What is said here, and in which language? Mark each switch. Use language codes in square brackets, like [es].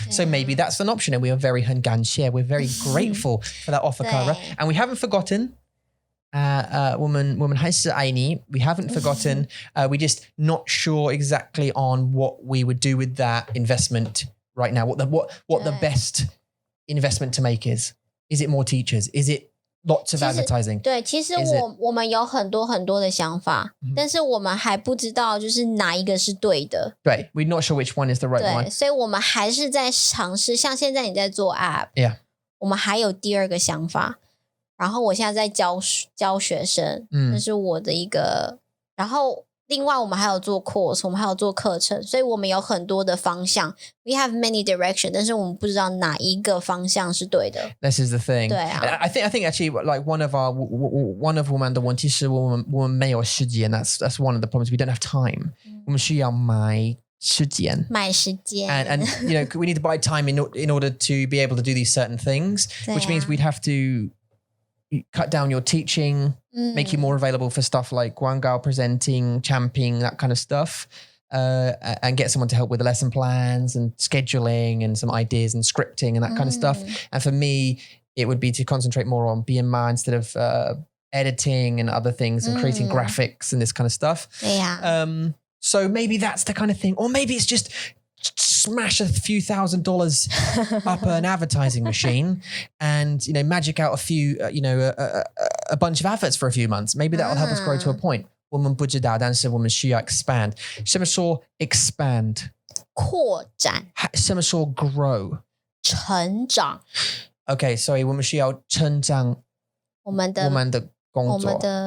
[en] So maybe that's an option, and we are very [zh] 很感谢, [en] we're very grateful for that offer, Kara, and we haven't forgotten. Woman [zh] 还是爱你. [en] We haven't forgotten. We're just not sure exactly on what we would do with that investment right now. What the best investment to make is. Is it more teachers? Is it lots of advertising? [zh] 对，其实我们有很多很多的想法，但是我们还不知道就是哪一个是对的。 [en] 对 ，we're not sure which one is the right [zh] 对， [en] one. [zh] 所以我们还是在尝试。像现在你在做 app， [en] Yeah. [zh] 我们还有第二个想法。然后我现在在教学生，这是我的一个。然后另外我们还有做 course， 我们还有做课程，所以我们有很多的方向。 [en] We have many direction， [zh] 但是我们不知道哪一个方向是对的。 [en] This is the thing. [zh] 对啊。 [en] I think actually like one of [zh] 我们的问题是我们没有时间. [en] That's one of the problems. We don't have time. [zh] 我们需要买时间. 买时间。 [en] And we need to buy time in order to be able to do these certain things, which means we'd have to cut down your teaching, make you more available for stuff like guangao, presenting, champing, that kind of stuff, and get someone to help with the lesson plans and scheduling and some ideas and scripting and that kind of stuff. And for me, it would be to concentrate more on BMI instead of editing and other things and creating graphics and this kind of stuff. Yeah. So maybe that's the kind of thing, or maybe it's just smash a few $1,000s up an advertising machine and magic out a few a bunch of adverts for a few months. Maybe that will help us grow to a point. [zh] 我们不知道，但是我们需要 expand. 什么说 expand? 扩展。什么说 grow? 成长。 [en] Okay, sorry, [zh] 我们需要成长我们的工作，